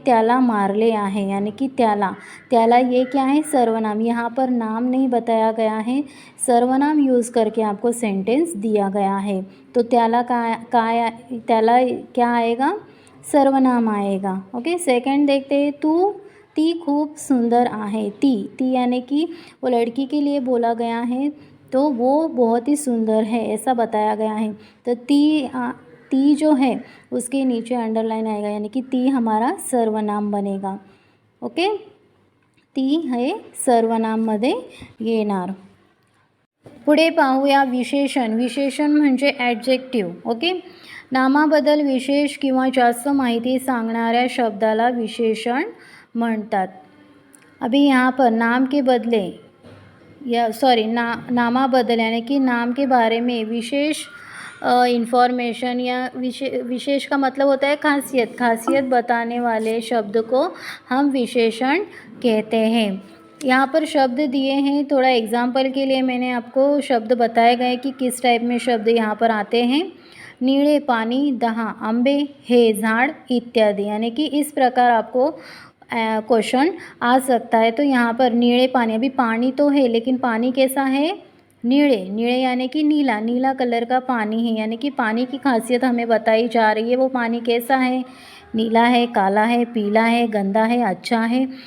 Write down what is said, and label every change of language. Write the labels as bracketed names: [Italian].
[Marathi] त्याला मारले आहे, [Hindi] यानी कि त्याला ये क्या है? सर्वनाम. यहाँ पर नाम नहीं बताया गया है, सर्वनाम यूज़ करके आपको सेंटेंस दिया गया है. तो त्याला क्या आएगा? सर्वनाम आएगा. ओके, सेकंड देखते हैं. [Marathi] ती खूब सुंदर आहे. [Hindi] ती यानी कि वो लड़की के लिए बोला गया है, तो वो बहुत ही सुंदर है ऐसा बताया गया है. तो ती जो है उसके नीचे अंडरलाइन आएगा, यानी कि ती हमारा सर्वनाम बनेगा. [Marathi] ओके, ती हे सर्वनाममध्ये येणार. पुढे पाहूया विशेषण. विशेषण म्हणजे ॲडजेक्टिव्ह. ओके, नामाबद्दल विशेष किंवा जास्त माहिती सांगणाऱ्या शब्दाला विशेषण म्हणतात. [Hindi] अभी यहाँ पर नाम के बदले नामाबद्दल यानी कि नाम के बारे में विशेष इंफॉर्मेशन या विशेष का मतलब होता है खासियत बताने वाले शब्द को हम विशेषण कहते हैं. यहाँ पर शब्द दिए हैं, थोड़ा एग्जाम्पल के लिए मैंने आपको शब्द बताए गए कि किस टाइप में शब्द यहाँ पर आते हैं. नीले पानी, [Marathi] 10 आंबे, हे झाड़ इत्यादि. [Hindi] यानी कि इस प्रकार आपको क्वेश्चन आ सकता है. तो यहाँ पर नीले पानी, अभी पानी तो है लेकिन पानी कैसा है? नीले यानी कि नीला कलर का पानी है, यानी कि पानी की खासियत हमें बताई जा रही है. वो पानी कैसा है? नीला है, काला है, पीला है, गंदा है, अच्छा है.